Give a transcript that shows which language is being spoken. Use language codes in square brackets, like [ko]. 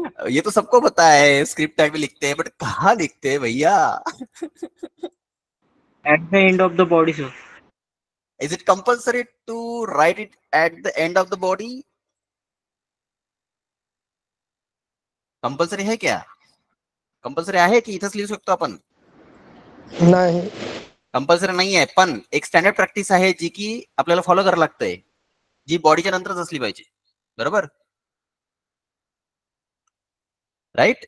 [hi] ये तो सबको पता है, स्क्रिप्ट टाइप में लिखते हैं, बट कहाँ लिखते हैं भैया? [en] At the end of the body sir. Is it compulsory to write it at the end of the body? [hi] Compulsory है क्या? [mr] कंपल्सरी आहे की इथंच लिहू शकतो आपण? नाही. कंपल्सरी नाही आहे, पण एक स्टँडर्ड प्रॅक्टिस आहे जी की आपल्याला फॉलो करायला लागतंय, जी बॉडीच्या नंतरच असली पाहिजे, बरोबर, राईट?